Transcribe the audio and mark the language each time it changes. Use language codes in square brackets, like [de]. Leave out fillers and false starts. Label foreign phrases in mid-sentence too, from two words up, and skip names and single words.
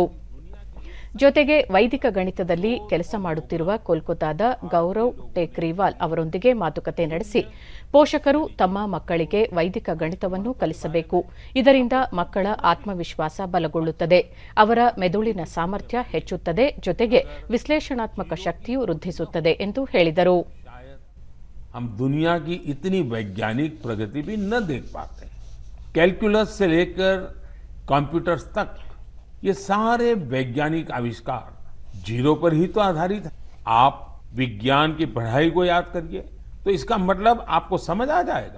[kn] ಜೊತೆಗೆ ವೈದಿಕ ಗಣಿತದಲ್ಲಿ ಕೆಲಸ ಮಾಡುತ್ತಿರುವ ಕೋಲ್ಕತಾದ ಗೌರವ್ ಟೇಕ್ರಿವಾಲ್ ಅವರೊಂದಿಗೆ ಮಾತುಕತೆ ನಡೆಸಿ, ಪೋಷಕರು ತಮ್ಮ ಮಕ್ಕಳಿಗೆ ವೈದಿಕ ಗಣಿತವನ್ನು ಕಲಿಸಬೇಕು. ಇದರಿಂದ ಮಕ್ಕಳ ಆತ್ಮವಿಶ್ವಾಸ ಬಲಗೊಳ್ಳುತ್ತದೆ, ಅವರ ಮೆದುಳಿನ ಸಾಮರ್ಥ್ಯ ಹೆಚ್ಚುತ್ತದೆ, ಜೊತೆಗೆ ವಿಶ್ಲೇಷಣಾತ್ಮಕ ಶಕ್ತಿಯು ವೃದ್ಧಿಸುತ್ತದೆ ಎಂದು ಹೇಳಿದರು. [hi] हम दुनिया की इतनी वैज्ञानिक प्रगति भी न देख पाते। कैलकुलस से लेकर कंप्यूटर्स तक ये सारे वैज्ञानिक आविष्कार जीरो पर ही तो आधारित है। आप विज्ञान की पढ़ाई को याद करिए तो इसका मतलब आपको समझ आ जाएगा।